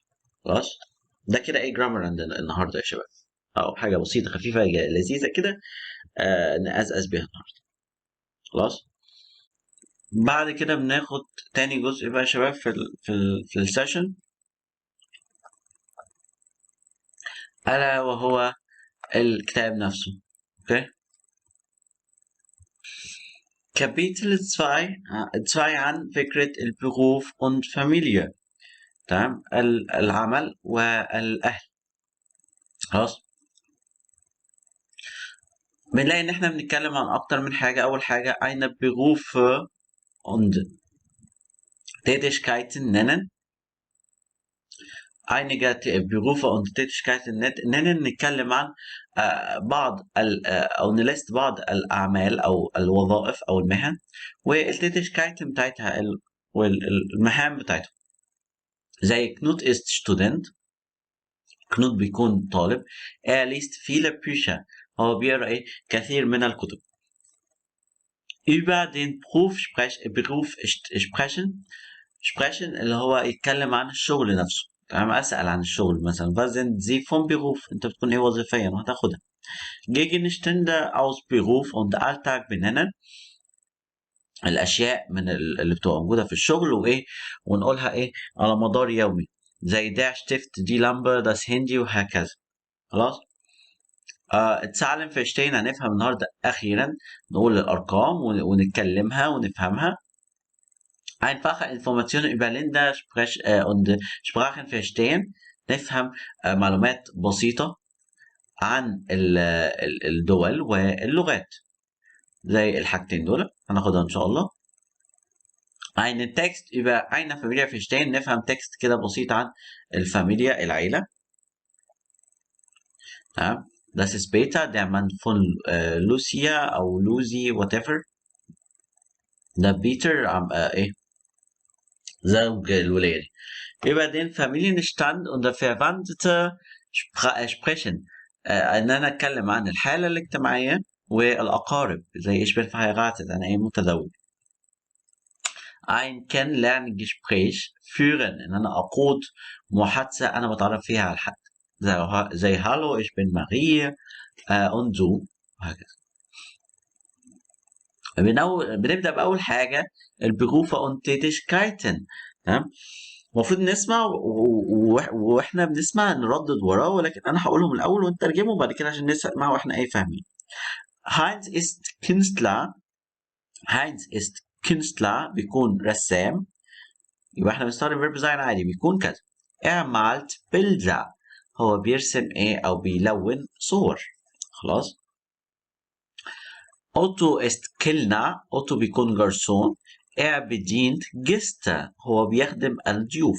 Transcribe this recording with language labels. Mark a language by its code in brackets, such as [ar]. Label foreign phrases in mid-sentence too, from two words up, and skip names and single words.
[ar] خلاص، ده كده ايه جرامر عندنا النهارده يا شباب، او حاجه بسيطه خفيفه لذيذه كده نقزقز بيها النهارده. خلاص، بعد كده بناخد تاني جزء بقى يا شباب في السيشن، الا وهو الكتاب نفسه. اوكي، Kapitel 2 عن فكرة البروف [de] und Familie. [ar] تمام، العمل والأهل. خلاص، بنلاقي إن إحنا بنتكلم عن أكتر من حاجة. أول حاجة [de] eine Berufe und Tätigkeiten nennen. einige Berufe und Tätigkeiten nennen، [ar] نتكلم عن بعض أو نلست بعض الأعمال أو الوظائف أو المهن والتيتشكايتن بتاعتها والمهام بتاعتها. زي كنوت [de] ist Student، [ar] كنوت بيكون طالب. [de] liest viele Bücher. [ar] هو بيقرأ إيه؟ كثير من الكتب. [de] über den Beruf sprechen [ar] اللي هو يتكلم عن الشغل نفسه. تمام، أسأل عن الشغل مثلا. [de] was sind Sie vom Beruf؟ [ar] أنت بتكون إيه وظيفيا وهتاخدها. [de] Gegenstände aus Beruf und Alltag benennen. [ar] الأشياء من اللي بتبقى موجودة في الشغل وإيه، ونقولها إيه على مدار يومي، زي [de] der Stift, die Lampe, das Handy [ar] وهكذا. خلاص. اتعلم verstehen هنفهم النهارده أخيرا نقول الأرقام ونتكلمها ونفهمها. [de] Einfache Informationen über Länder und Sprachen verstehen. [ar] نفهم معلومات بسيطة عن الدول واللغات. زي الحاجتين دول هناخدها إن شاء الله. [de] einen Text über eine Familie verstehen. [ar] نفهم تكست كده بسيط عن الفاميليا العيلة. تمام. [de] Das ist Peter, der Mann von Lucia أو Lucy whatever. [ar] ده بيتر إيه زوج الولاية. [de] Über den Familienstand und verwandte sprechen. [ar] إن أنا أتكلم عن الحالة الاجتماعية والأقارب، زي [de] ich bin verheiratet [ar] أنا إيه متزوج. [de] ein Kennenlerngespräch führen، [ar] إن أنا أقود محادثة أنا بتعرف فيها على حد، زي [de] hallo ich bin Marie und du [ar] وهكذا. بنبدأ بأول حاجة البروفة [de] und Tätigkeiten. [ar] تمام. المفروض نسمع واحنا بنسمع نردد وراه، ولكن انا هقولهم الاول ونترجمه وبعد كده عشان نسمع واحنا ايه فاهمين. [de] Heinz ist Künstler. Heinz ist Künstler [ar] بيكون رسام، يبقى احنا بنستخدم verb sein عادي بيكون كذا. [de] malt Bilder، [ar] هو بيرسم ايه او بيلون صور. خلاص. [de] Otto ist Kellner، Otto [ar] بيكون جرسون. [de] bedient Gäste، [ar] هو بيخدم الضيوف.